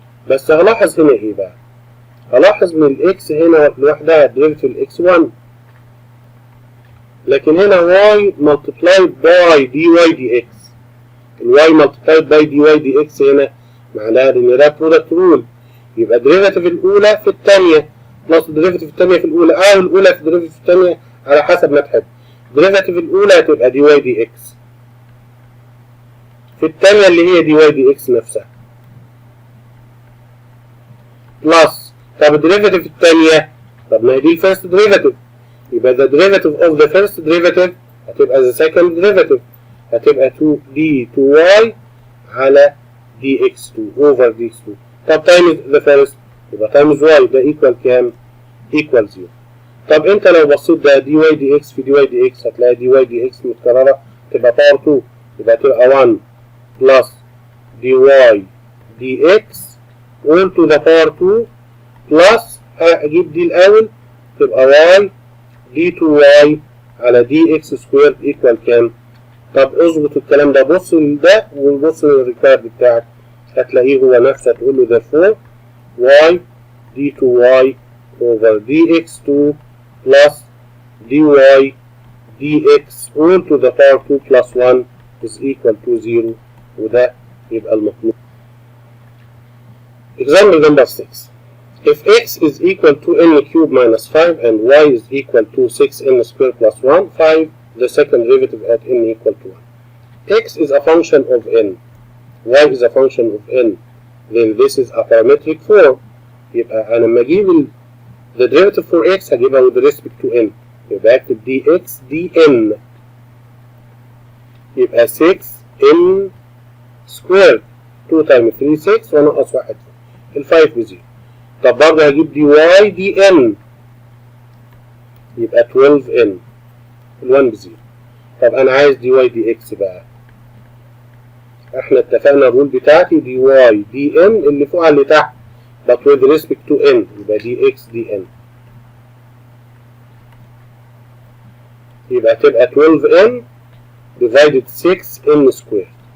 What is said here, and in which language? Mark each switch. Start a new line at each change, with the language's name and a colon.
Arabic: بس هلاحظ هنا ايه بقى؟ هلاحظ من الاكس هنا لوحدها ديريفيتيف الاكس 1، لكن هنا y multiplied by dy dx، الواي multiplied by dy dx هنا معناها ان ده برودكت رول، يبقى الديريفيتيف الاولى في الثانيه بلس الديريفيتيف الثانيه في الاولى او الاولى في الديريفيتيف الثانيه على حسب ما تحب. الديريفيتيف الاولى هتبقى دي واي دي اكس في الثانيه اللي هي دي واي دي اكس نفسها بلس. طب الديريفيتيف الثانيه، طب ما هي دي الفيرست ديريفيتيف، يبقى
English: the derivative of the first derivative
Arabic: هتبقى
English: the second derivative،
Arabic: هتبقى 2 d 2y على dx2 over dx2. طب times the first يبقى times y ده equal كام؟ equal 0. طب انت لو بصيت ده dy dx في dy dx هتلاقي dy dx متكررة تبقى باور 2، يبقى تبقى 1 plus dy dx all to the power 2 plus هجيب دي الأول تبقى y d2y على dx squared equal كام؟ طب اظبط الكلام ده، بص لده وبص للريكارد بتاعك هتلاقيه هو نفسه، هتقول له
English: therefore y d2y over dx2 plus dy dx all to the power 2 plus 1 is equal to 0،
Arabic: وده يبقى المطلوب.
English: Example number 6. If x is equal to n cubed minus 5 and y is equal to 6n squared plus 1, 5 the second derivative at n equal to 1. X is a function of n, y is a function of n, then this is a parametric form.
Arabic: يبقى أنا لما أجيب
English: the derivative for x
Arabic: هجيبها
English: with respect to n،
Arabic: يبقى أكتب dx dn، يبقى 6n squared 2 times 3 6 ونقص 1 ال 5 بزيرو. طب برضه هجيب dy dn يبقى 12n ال 1 بزيرو. طب أنا عايز dy dx بقى، احنا اتفقنا الرول بتاعتي dy dn اللي فوق على اللي تحت
English: but with respect to n
Arabic: يبقى dx dn، يبقى تبقى 12n divided 6n squared.